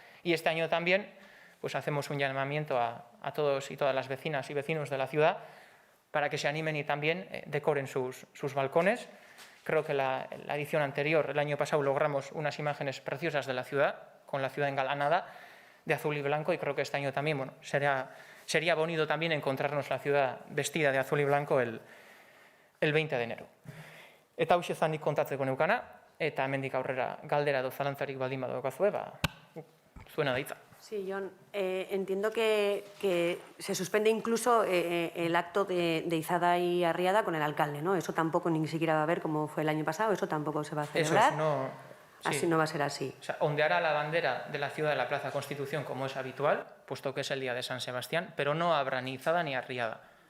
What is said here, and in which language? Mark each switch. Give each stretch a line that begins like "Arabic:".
Spanish: Y este año también hacemos un llamamiento a todos y todas las vecinas y vecinos de la ciudad para que se animen y también decoren sus balcones. Creo que la edición anterior, el año pasado, logramos unas imágenes preciosas de la ciudad, con la ciudad engalanada de azul y blanco, y creo que este año también sería bonito también encontrarnos la ciudad vestida de azul y blanco el 20 de enero.
Basque: Eta hau nik kontatzeko neukana, eta hemendik aurrera galdera edo zalantzarik baldin badaukazue, zuena da hitza.
Spanish: Sí, Jon, entiendo que se suspende incluso el acto de izada y arriada con el alcalde, ¿no? Eso tampoco ni siquiera va a haber como fue el año pasado, eso tampoco se va a celebrar. Así no va a ser así. O sea, ondeará la bandera de la ciudad de la Plaza Constitución como es habitual, puesto que es el día de San Sebastián, pero no habrá ni izada ni arriada.